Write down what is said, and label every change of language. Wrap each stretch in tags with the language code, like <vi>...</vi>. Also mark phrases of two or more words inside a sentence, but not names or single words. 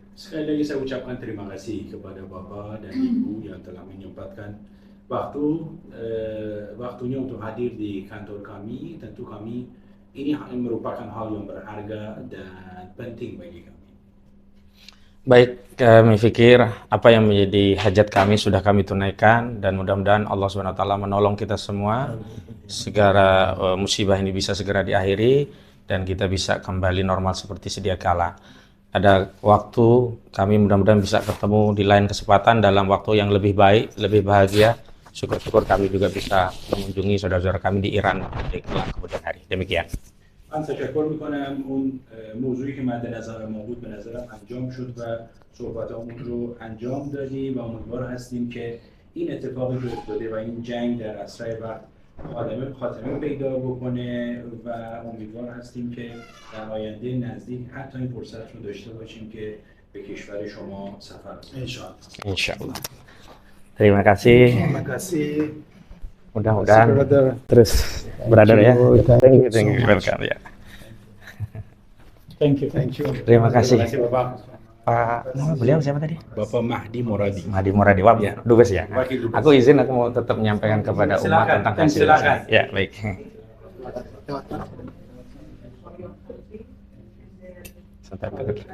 <id>Sekali lagi saya ucapkan terima kasih kepada Bapak dan Ibu yang telah menyempatkan waktunya untuk hadir di kantor kami. Tentu kami ini merupakan hal yang berharga dan penting bagi kami. Baik, kami pikir apa yang menjadi hajat kami sudah kami tunaikan dan mudah-mudahan Allah SWT menolong kita semua segera musibah ini bisa segera diakhiri dan kita bisa kembali normal seperti sedia kala. Ada waktu kami mudah-mudahan bisa ketemu di lain kesempatan dalam waktu yang lebih baik, lebih bahagia. Syukur-syukur kami juga bisa mengunjungi saudara-saudara kami di Iran di kemudian hari. Demikian.</id> <fa>من تشکر میکنم اون موضوعی که مد نظر ما بود به نظرم انجام شد و صحبتامون رو انجام دادیم و امیدوار هستیم که این اتفاقی که افتاده و این جنگ در اسرع وقت خاتمه پیدا بکنه و امیدوار هستیم که در آینده نزدیک حتی این فرصت رو داشته باشیم که به کشور شما سفر کنیم.</fa> <id>Insyaallah. Terima kasih. Terima kasih. Mudah-mudahan terus brother ya.</id> <en>Thank you. Welcome ya. Thank you.</en> <id>Terima kasih. Terima kasih Bapak. Pak, nama beliau siapa tadi? Bapak Mahdi Moradi. Mahdi Moradi. Wah, Ya. dubes ya. Wakil dubes. Aku izin, aku mau tetap menyampaikan kepada umat Silakan, tentang hasil. silakan. Ya, baik. Sebentar, Pak.</id>